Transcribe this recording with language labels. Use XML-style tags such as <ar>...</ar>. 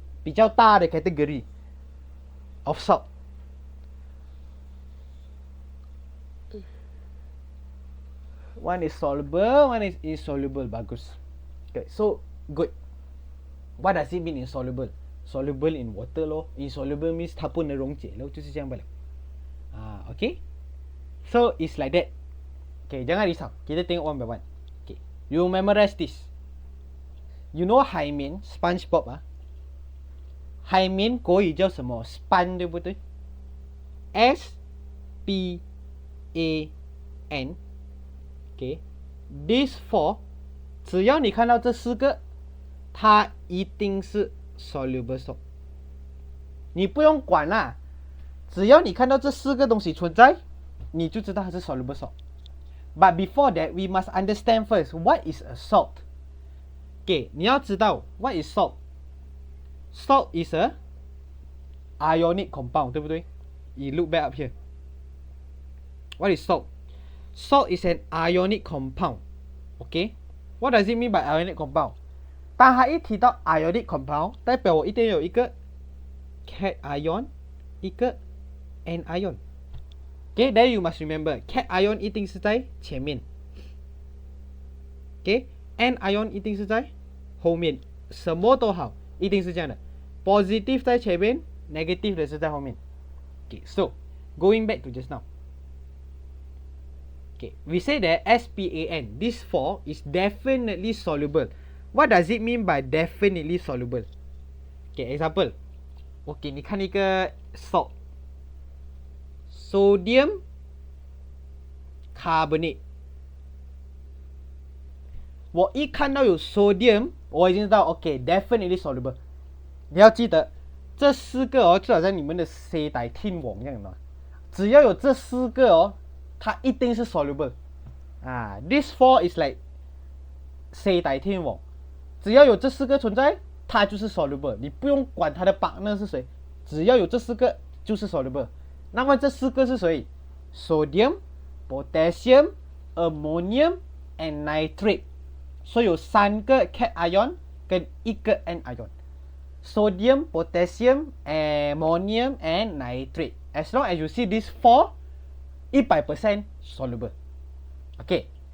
<zh>比较大的 category of salt.</zh> <en>One is soluble, one is insoluble. Bagus. Okay, so good. What does it mean insoluble? Soluble in water loh. Insoluble means</en> <zh>它不能溶解咯，就是这样罢了。</zh> <en>Okay. So it's like that. Okay,</en> <ms>jangan risau. Kita tengok</ms> <en>one by one. Okay, you memorize this. You know</en> <zh>海绵 SpongeBob 海绵国语叫什么 ？Span 对不对 ？S-P-A-N。 Okay,</zh> <en>these four，</en> <zh>只要你看到这四个，它一定是 soluble salt。你不用管啦，只要你看到这四个东西存在，你就知道它是 soluble salt。</zh> <en>But before that, we must understand first what is a salt. Okay,</en> <zh>你要知道</zh> <en>what is salt. Salt is a ionic compound，</en> <zh>对不对？</zh> <en>You look back up here. What is salt? Salt is an ionic compound. Okay, what does it mean by ionic compound?</en> <zh>当它一提到 ionic compound， 代表我一定有一个 cation ion， 一个 anion ion。 Okay, then you must remember cation ion 一定是在前面。 Okay, anion ion 一定是在后面。什么都好，一定是这样的。Positive 在前面， negative 的是在后面。</zh> <en>Okay, so going back to just now. Okay, we say that SPAN, this 4 is definitely soluble. What does it mean by definitely soluble? Okay, example.</en> <zh>Okay, 你看一个 salt.</zh> <en>Sodium carbonate.</en> <zh>我一看到有 sodium， 我已经知道 OK,</zh> <en>definitely soluble.</en> <zh>你要记得，这四个就好像你们的 C.H.I.P 天网一样的，只要有这四个它一定是 soluble。</zh> <en>This 4 is like</en> <zh>C.H.I.P 天网，只要有这四个存在，它就是 soluble。你不用管它的 partner 是谁，只要有这四个就是 soluble。那么这四个是谁 ？Sodium, potassium, ammonium and nitrate。所以有三个 cation ion 跟一个 anion ion。Sodium, potassium, ammonium and nitrate.</zh> <en>As long as you see these 4, 100% soluble. Okay.</en>